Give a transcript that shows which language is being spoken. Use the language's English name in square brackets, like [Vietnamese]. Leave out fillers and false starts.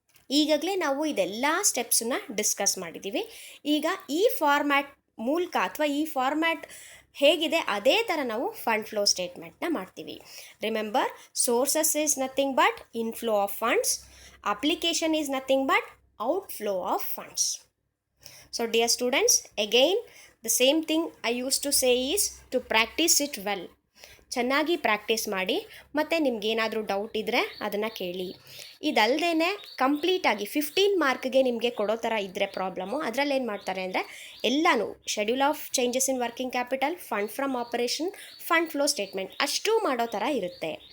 [Kannada] ಈಗಾಗಲೇ ನಾವು ಇದೆಲ್ಲ ಸ್ಟೆಪ್ಸನ್ನ ಡಿಸ್ಕಸ್ ಮಾಡಿದ್ದೀವಿ. ಈಗ ಈ ಫಾರ್ಮ್ಯಾಟ್ ಮೂಲಕ ಅಥವಾ ಈ ಫಾರ್ಮ್ಯಾಟ್ ಹೇಗಿದೆ ಅದೇ ಥರ ನಾವು ಫಂಡ್ ಫ್ಲೋ ಸ್ಟೇಟ್ಮೆಂಟ್ನ ಮಾಡ್ತೀವಿ. [English] Remember, sources is nothing but inflow of funds, application is nothing but outflow of funds. So dear students, again the same thing I used to say is to practice it well. [Kannada] ಚೆನ್ನಾಗಿ practice ಮಾಡಿ ಮತ್ತು ನಿಮ್ಗೇನಾದರೂ doubt ಇದ್ದರೆ ಅದನ್ನು ಕೇಳಿ. ಇದಲ್ಲದೇ ಕಂಪ್ಲೀಟಾಗಿ 15 ಮಾರ್ಕ್ಗೆ ನಿಮಗೆ ಕೊಡೋ ಥರ ಇದ್ದರೆ ಪ್ರಾಬ್ಲಮ್ಮು ಅದರಲ್ಲಿ ಏನು ಮಾಡ್ತಾರೆ ಅಂದರೆ ಎಲ್ಲನೂ schedule of changes in working capital, fund from operation, fund flow statement ಅಷ್ಟೂ ಮಾಡೋ ಥರ ಇರುತ್ತೆ.